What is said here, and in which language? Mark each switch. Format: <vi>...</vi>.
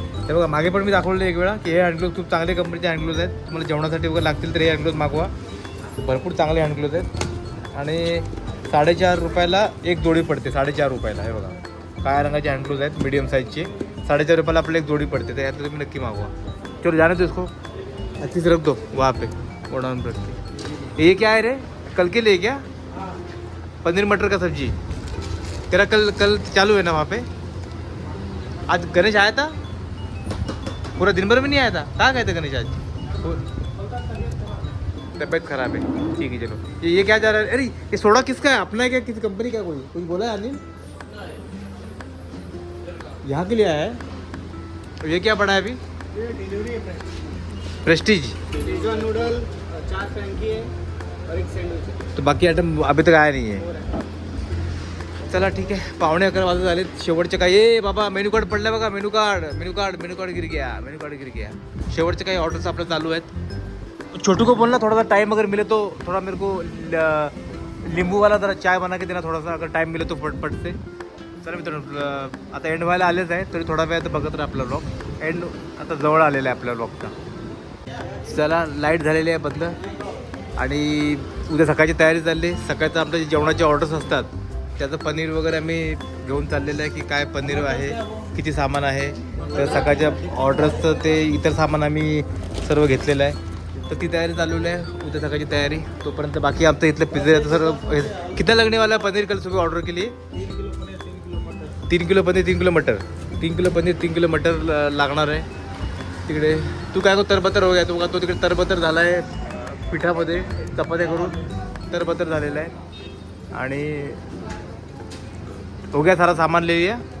<mr>हे बघा मागे पण मी दाखवले एक वेळा की हे हँडग्लोव्ज खूप चांगले कंपनीचे हँडग्लोव्ज आहेत. तुम्हाला जेवणासाठी वगैरे लागतील तर हे हँडग्लोव्ज मागवा. भरपूर चांगले हँडग्लोव्ज आहेत. आणि 4.5 रुपयाला एक जोडी पडते. 4.5 रुपयाला. हे बघा काळ्या रंगाचे हँडग्लोव्ज आहेत, मीडियम साईजचे. 4.5 रुपयाला आपल्याला एक जोडी पडते. तर यातलं तुम्ही नक्की मागवा.</mr> <hi>चलो जाने दो इसको, अच्छी से रख दो वहाँ पे गोडाउन पर. ये क्या है रे? कल के लिए क्या? पनीर मटर का सब्जी तेरा कल चालू है ना वहाँ पे? आज गणेश आया था? पूरा दिन भर में नहीं आया था? कहाँ गए थे गणेश आज? तबीयत खराब है. ठीक है चलो. ये क्या जा रहा है? अरे ये सोडा किसका है? अपना है क्या? किसी कंपनी का? कोई बोला है अनिल? यहाँ के लिए आया है. ये क्या पड़ा है अभी? ये डिलीवरी है. प्रेस्टीज नूडल 4 फ्रैंकी है और एक सैंडविच. तो बाकी आयटम अभी तक आया नहीं है.</hi> <mr>चला ठीक आहे. 11:15 वाजत झाले. शेवटचे काही ए बाबा मेनू कार्ड पडलं बघा.</mr> <hi>मेनू कार्ड गिर गया.</hi> <mr>शेवटचे काही ऑर्डर्स आपल्या चालू आहेत.</mr> <hi>छोटू को बोलना थोड़ा सा टाइम अगर मिले तो थोड़ा मेरे को नींबू वाला जरा चाय बना के देना, थोड़ा सा अगर टाइम मिले तो पट से.</hi> <mr>चला मित्रांनो, आता एंड व्हायला आलेच आहे. तरी थोडा वेळ बघत राहा आपला ब्लॉग. एंड आता जवळ आलेला आहे आपल्या ब्लॉगचा. चला लाईट झालेली आहे बंद. आणि उद्या सकाळची तयारी चालली. सकाळचं आपल्या जे जेवणाचे ऑर्डर्स असतात त्याचं पनीर वगैरे आम्ही घेऊन चाललेलं आहे की काय पनीर आहे, किती सामान आहे. तर सकाळच्या ऑर्डर्सचं ते इतर सामान आम्ही सर्व घेतलेलं आहे. तर ती तयारी चालवली आहे. उद्या सकाळची तयारी. तोपर्यंत बाकी आमचं इथलं पिझ्झा सर्व</mr> <hi>कितना लगने वाला है पनीर? कल सुबह ऑर्डर के लिए 3 किलो पनीर 3 किलो मटर.</hi> <mr>3 किलो पनीर 3 किलो मटर लागणार आहे. तिकडे तू काय तरबतर</mr> <hi>हो गया.</hi> <mr>तो तिकडे तरबतर झाला आहे पिठामध्ये चपात्या करून तरबतर झालेला आहे.</mr> <hi>आणि हो गया सारा सामान ले लिया.</hi>